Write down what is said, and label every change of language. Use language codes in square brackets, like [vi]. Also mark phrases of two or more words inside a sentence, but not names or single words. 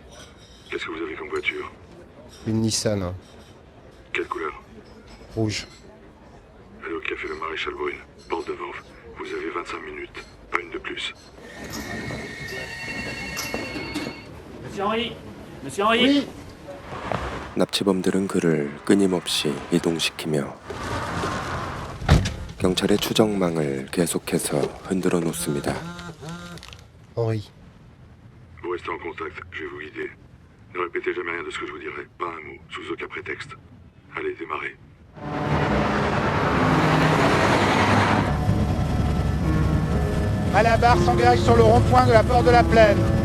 [fr] Qu'est-ce que vous avez comme voiture? Une Nissan. Quelle couleur? Rouge. Allez au café Le Maréchal Brune, porte de Vanves. Vous avez 25 minutes, pas une de plus. Monsieur Henri? Monsieur Henri? Oui. [ko] 납치범들은 그를 끊임없이 이동시키며 경찰의 추적망을 계속해서 흔들어 놓습니다. [fr] Henri. Vous restez en contact, je vais vous guider. Ne répétez jamais rien de ce que je vous dirai, pas un mot, sous aucun prétexte. Allez, démarrez. Malabar s'engage sur le rond-point de la porte de la Plaine.